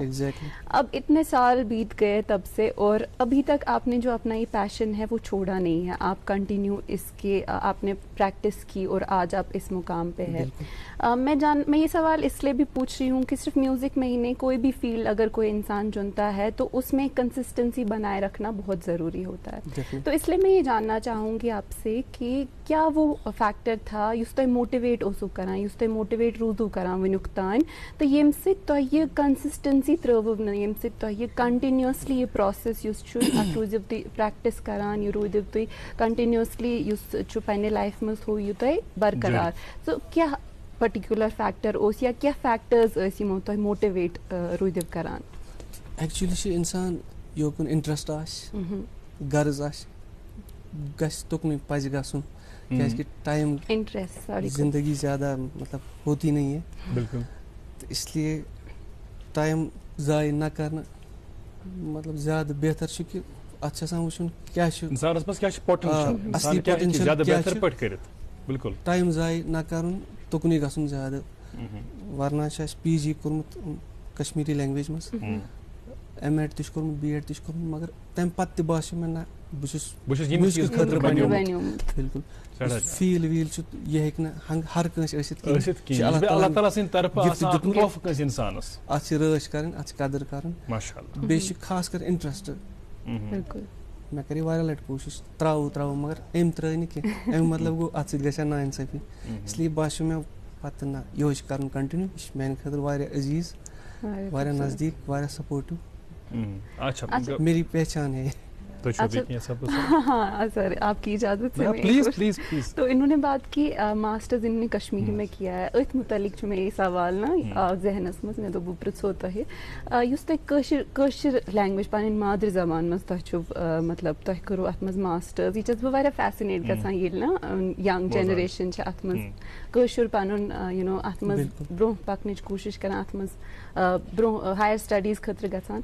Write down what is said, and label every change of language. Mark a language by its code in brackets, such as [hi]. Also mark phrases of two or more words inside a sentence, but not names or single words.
[ur] اب اتنے سال بیت گئے تب سے، اور ابھی تک آپ نے جو اپنا یہ پیشن ہے وہ چھوڑا نہیں ہے، آپ کنٹینیو اس کے آپ نے پریکٹس کی اور آج آپ اس مقام پہ ہے. میں یہ سوال اس لیے بھی پوچھ رہی ہوں کہ صرف میوزک میں ہی نہیں، کوئی بھی فیلڈ اگر کوئی انسان چنتا ہے تو اس میں کنسسٹنسی بنائے رکھنا بہت ضروری ہوتا ہے. تو اس لیے میں یہ جاننا چاہوں گی آپ سے کہ کیا وہ فیکٹر تھا [ks] یُس تۄہہِ موٹِویٹ اوسوٕ کران، یُس تۄہہِ موٹِویٹ روٗدوٕ کران وٕنیُک تانۍ، تہٕ ییٚمہِ سۭتۍ تۄہہِ یہِ کنسسٹنسی ترٛٲوٕو نہٕ، ییٚمہِ سۭتۍ تۄہہِ یہِ کنٹِنیوسلی یہِ پروسیس یُس چھُ اتھ روٗزِو تُہۍ پریکٹس کران، یہِ روٗدِو تُہۍ کنٹِنیوسلی یُس چھُ پننہِ لایفہِ منٛز تھوٚو یہِ تۄہہِ برقرار. سو کیٛاہ پٔرٹِکیوٗلر فیکٹر اوس یا کیٛاہ فیکٹٲرز ٲسۍ یِمو تۄہہِ موٹِویٹ روٗدِو کران؟ ایکچُؤلی چھُ اِنسان یوکُن اِنٹرسٹ آسہِ، غرض آسہِ، گژھِ تُکنُے پَزِ گژھُن، [ur] کہ ٹائم زندگی زیادہ مطلب ہوتی نہیں ہے, بالکل, تو اس لیے ٹائم ضائع نہ کرنا مطلب زیادہ بہتر [ks] چھُ کہ اتھ چھُ آسان وٕچھُن کیٛاہ چھُ انسانس منٛز کیٛاہ چھُ پوٹینشل, اصلی پوٹینشل زیادہ کیٛاہ بہتر چھُ, پٲٹھۍ کٔرِتھ, بالکل ٹایم ضایع نہ کرُن, تُکنُے گژھُن زیادٕ. ورنہ چھُ اَسہِ پی جی کوٚرمُت کشمیٖری لینگویج منٛز, ایم ایڈ تہِ چھُ کوٚرمُت, بی ایڈ تہِ چھُ کوٚرمُت, مگر تَمہِ پتہٕ تہِ باسیو مےٚ نہ بہٕ چھُس میوٗزکہٕ خٲطرٕ بنیومُت. بالکل فیٖل ویٖل چھُ یہِ ہیٚکہِ نہٕ ہر کٲنٛسہِ ٲسِتھ کینٛہہ, اللہ تعالیٰ سٕنٛدِ طرفہٕ آسان اکھ تحفہٕ کٲنٛسہِ اِنسانس, اتھ چھِ رٲچھ کرٕنۍ, اتھ چھِ قدٕر کرٕنۍ, ماشاءاللہ. بیٚیہِ چھُ خاص کر انٹرسٹ. مےٚ کَرے واریاہ لٹہِ کوٗشِش تراوو مگر أمۍ ترٛٲے نہٕ کینٛہہ, اَمیُک مطلب گوٚو اتھ سۭتۍ گژھِ ہا نا اِنصٲفی, اس لیے باسیو مےٚ پتہٕ نہ یِہوے چھُ کرُن کنٹِنیوٗ. یہِ چھُ میانہِ خٲطرٕ واریاہ عزیٖز, واریاہ نزدیٖک, واریاہ سپوٹِو, [ur] میری پہچان ہے. ہاں سر, آپ کی اجازت سے پلیز. تو انہوں نے بات کی ماسٹرز انہوں نے کشمیری میں کیا ہے, [ks] اتھ متعلق میں یہ سوال نا ذہنس مز مے دوٚپ بہٕ پرٛژھو تۄہہِ, یُس تۄہہِ کٲشِر لینگویج پنٕنۍ مادری زبان منٛز تۄہہِ چھُو مطلب تۄہہِ کوٚروٕ اتھ منٛز ماسٹٲرٕز, یہِ چھَس بہٕ واریاہ فیسِنیٹ گژھان ییٚلہِ نا ینگ جنریشن چھِ اتھ منٛز کٲشُر پنُن [en] you know [ks] اتھ منٛز برٛونٛہہ پکنٕچ کوٗشِش کران, اتھ منٛز برٛونٛہہ ہایر سٹڈیٖز خٲطرٕ گژھان.